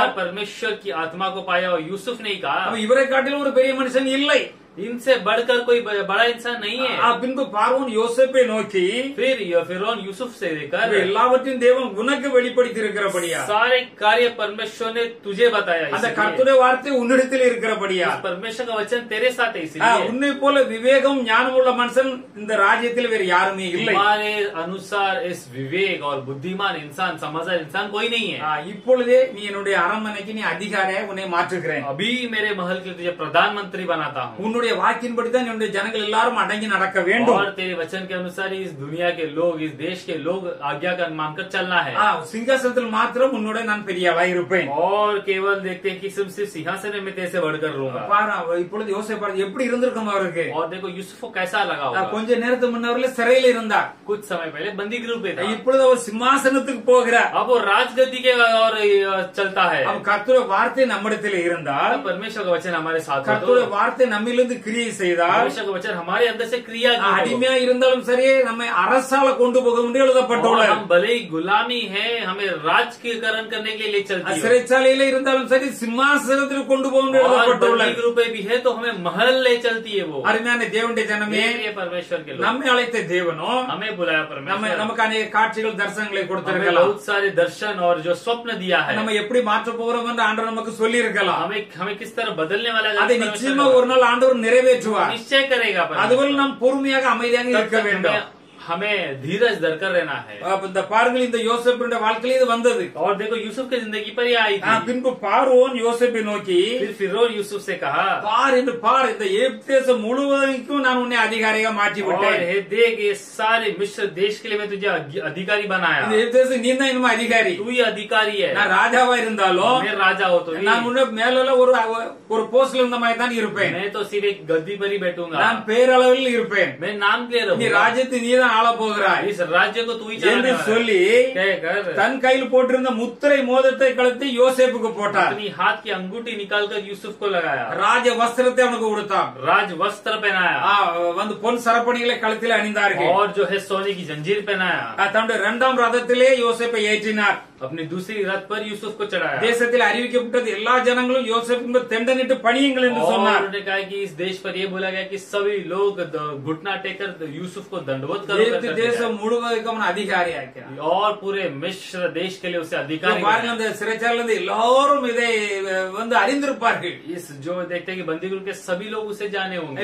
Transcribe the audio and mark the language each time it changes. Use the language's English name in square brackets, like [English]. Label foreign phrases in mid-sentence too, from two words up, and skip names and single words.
[Hindi] और परमेश्वर की आत्मा को पाया और यूसुफ ने ही कहा, [Tamil] இவரை காட்டிலும் ஒரு பெரிய மனுஷன் இல்லை, [Hindi] इनसे बढ़कर कोई बड़ा इंसान नहीं है. [Tamil] பின்பு பார்வோன் யோசேப்பை நோக்கி, [Hindi] फिर फिरौन यूसुफ से लेकर [Tamil] எல்லாவற்றையும் தேவன் உனக்கு வெளிப்படுத்தி இருக்கிறபடியா, [Hindi] सारे कार्य परमेश्वर ने तुझे बताया, [Tamil] அந்த [Hindi] इसलिए [Tamil] கர்த்தருடைய வார்த்தை உன்னிடத்தில் இருக்கிறபடியா, [Hindi] परमेश्वर का वचन तेरे साथ है, इसलिए [Tamil] உன்னை போல விவேகம் ஞானம் உள்ள மனுஷன் இந்த ராஜ்யத்தில் வேறு யாருமே இல்லை. [Hindi] हमारे अनुसार इस विवेक और बुद्धिमान इंसान, समझदार इंसान कोई नहीं है. [Tamil] இப்பொழுதே நீ என்னுடைய அரண்மனைக்கு நீ அதிகாரியா உன்னை மாற்றுகிறேன், [Hindi] अभी मेरे महल के तुझे प्रधानमंत्री बनाता हूँ, [Tamil] உன்னுடைய வாக்கின்படி தான் என்னுடைய ஜனங்கள் எல்லாரும் அடங்கி நடக்க வேண்டும். [Hindi] और तेरे वचन के अनुसार ही इस दुनिया के लोग, इस देश के लोग आज्ञा का मानकर चलना है. [Tamil] சிங்காசனத்தில் மாத்திரம் உன்னோட நான் பெரியவா இருப்பேன். [Hindi] और केवल देखते हैं कि सिर्फ सिंहासन में तेरे से बढ़कर रहूंगा. [Tamil] இப்பொழுது யோசேப்பு எப்படி இருந்திருக்கும் அவருக்கு. [Hindi] और देखो यूसुफ को कैसा लगा होगा. [Tamil] கொஞ்ச நேரத்துக்கு முன்னவரில் சிறையில இருந்தார், [Hindi] कुछ समय पहले बंदी गृह पे था. [Tamil] இப்பொழுது அவர் சிம்மாசனத்துக்கு போகிறார். [Hindi] अब वो राजगद्दी के और चलता है. [Tamil] கர்த்தருடைய வார்த்தை நம்மிடத்தில் இருந்தால், [Hindi] परमेश्वर का वचन हमारे साथ हो तो, [Tamil] கர்த்தருடைய வார்த்தை நம்மிலிருந்து கிரியை செய்தால், [Hindi] परमेश्वर का वचन हमारे अंदर से क्रिया की हो. [Tamil] அடிமையா இருந்தாலும் சரி நம்மை அரசால கொண்டு போக முடியும் [Hindi] और [Tamil] எழுதப்பட்டுள்ளது. [Hindi] हम भले ही गुलामी है, हमें राजकीयकरण करने के लिए चलती है. [Tamil] சிறைச்சாலையில இருந்தாலும் சரி சிம்மாசனத்தில் கொண்டு போக முடியும் [Hindi] और बंदी [Tamil] எழுதப்பட்டுள்ளது. [Hindi] गृह पे भी है तो हमें महल ले चलती है वो. [Tamil] அருமையான தேவனுடைய ஜனமே, [Hindi] ये परमेश्वर के लोग, [Tamil] நம்மை அழைத்த தேவனோ [Hindi] हमें बुलाया परमेश्वर, [Tamil] நமக்கு अनेक காட்சிகள் தரிசனங்களை [Hindi] हमें [Tamil] கொடுத்திருக்கலாம். [Hindi] बहुत सारे दर्शन और जो स्वप्न दिया है, [Tamil] நம்ம எப்படி மாற்ற போறோம் என்று ஆண்டவர் நமக்கு சொல்லி இருக்கலாம். [Hindi] हमें किस तरह बदलने वाला है [Tamil] அதை [Hindi] परमेश्वर [Tamil] நிச்சயமா [Hindi] का [Tamil] ஒரு நாள் ஆண்டவர் நிறைவேற்றுவார். [Hindi] निश्चय करेगा परमेश्वर. [Tamil] அதுவரை நாம் பொறுமையாக அமைதியாக இருக்க [Hindi] तब तक [Tamil] வேண்டும். [Hindi] हमें धीरज धरकर रहना है. [Tamil] இந்த பாருங்கள், இந்த யோசேப்புடைய வாழ்க்கையில் இது வந்தது. [Hindi] और देखो यूसुफ की जिंदगी पर ये आई थी. [Tamil] பின்பு பார்வோன் யோசேப்பை நோக்கி, [Hindi] फिर फिरौन यूसुफ से कहा, [Tamil] பார் என்று பார், இந்த எகிப்து தேசம் முழுவதற்கும் நான் உன்னை அதிகாரியாக மாற்றி [Hindi] और [Tamil] விட்டேன். [Hindi] हे देख, ये सारे मिस्र देश के लिए मैं तुझे अधिकारी बनाया. [Tamil] இந்த எகிப்து தேசம் நீ தான் இனிமே அதிகாரி. [Hindi] तू ही अधिकारी है. [Tamil] நான் ராஜாவா இருந்தாலும் [Hindi] मैं राजा हो तो [Tamil] நான் உன்ன மேல ஒரு போஸ்ட்ல இருந்த மாதிரி தான் இருப்பேன். [Hindi] मैं तो सिर्फ एक गद्दी पर ही बैठूंगा. [Tamil] நான் பேரளவில் இருப்பேன். [Hindi] मैं नाम के [Tamil] நீ [Hindi] रहूंगा. [Tamil] ராஜ்யத்தை நீ தான் ஆள போகிறாய் [Hindi] इस राज्य को तू ही [Tamil] என்று [Hindi] चलाने वाला [Tamil] சொல்லி [Hindi] है. कहकर [Tamil] தன் கையில் போட்டிருந்த முத்திரை மோதிரத்தை கலத்தி யோசேப்புக்கு போட்டார். [Hindi] अपनी हाथ की अंगूठी निकालकर यूसुफ को लगाया. [Tamil] ராஜ வஸ்திரத்தை அவனுக்கு கொடுத்தான். [Hindi] राज वस्त्र पहनाया. [Tamil] வந்து பொன் சரப்பணிகளை கழுத்தில் அணிந்தார்கள். [Hindi] और जो है सोने की जंजीर पहनाया. [Tamil] தன்னுடைய இரண்டாம் ரதத்திலே யோசேப்பை ஏற்றினார். [Hindi] अपनी दूसरी रथ पर यूसुफ को चढ़ाया. [Tamil] தேசத்தில் அறிவிக்கப்பட்டது எல்லா ஜனங்களும் யோசேப்பு தெண்டனிட்டு பணியுங்கள் என்று [Hindi] और [Tamil] சொன்னார். [Hindi] उन्होंने कहा कि इस देश पर यह बोला गया कि सभी लोग घुटना टेकर यूसुफ को दंडवत कर [Tamil] எகிப்து தேசம் முழுவதுக்கும் அதிகாரி ஆக்கிறார். [Hindi] और पूरे मिस्र देश के लिए उसे अधिकारी [Tamil] பாருங்கள், அந்த சிறைச்சாலையில் இருந்து எல்லாரும் இதை வந்து அறிந்திருப்பார்கள். [Hindi] इस जो देखते हैं कि बंदीगृह के सभी लोग उसे जाने होंगे.